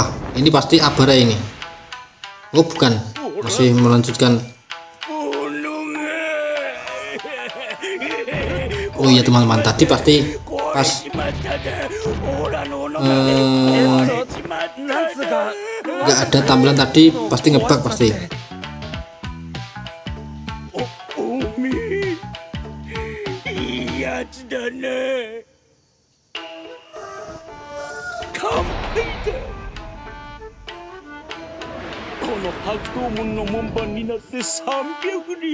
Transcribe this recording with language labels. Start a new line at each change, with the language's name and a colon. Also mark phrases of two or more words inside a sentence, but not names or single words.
Indonesian: Ini pasti Abara ini. Oh bukan, masih melanjutkan. Oh iya teman-teman, tadi pasti pas
Japanese: なんつうか
Indonesian: nggak ada tampilan tadi pasti ngebug pasti.
Japanese: おめえいいやつだな。乾杯だ。この白頭門の門番になって300人。